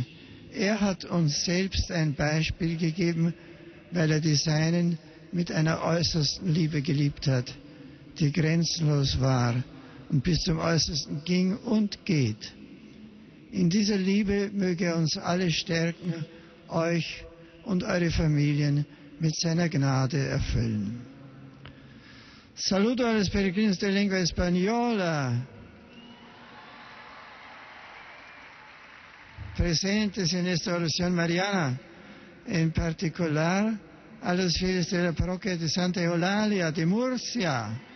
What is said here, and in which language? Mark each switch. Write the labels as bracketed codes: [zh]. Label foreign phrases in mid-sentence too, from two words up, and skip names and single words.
[de] Er hat uns selbst ein Beispiel gegeben, weil er die Seinen mit einer äußersten Liebe geliebt hat, die grenzenlos war und bis zum Äußersten ging und geht. In dieser Liebe möge er uns alle stärken, euch und eure Familien mit seiner Gnade erfüllen. [es] Saludo a los peregrinos de lengua española, presentes en esta oración mariana, en particular a los fieles de la parroquia de Santa Eulalia de Murcia.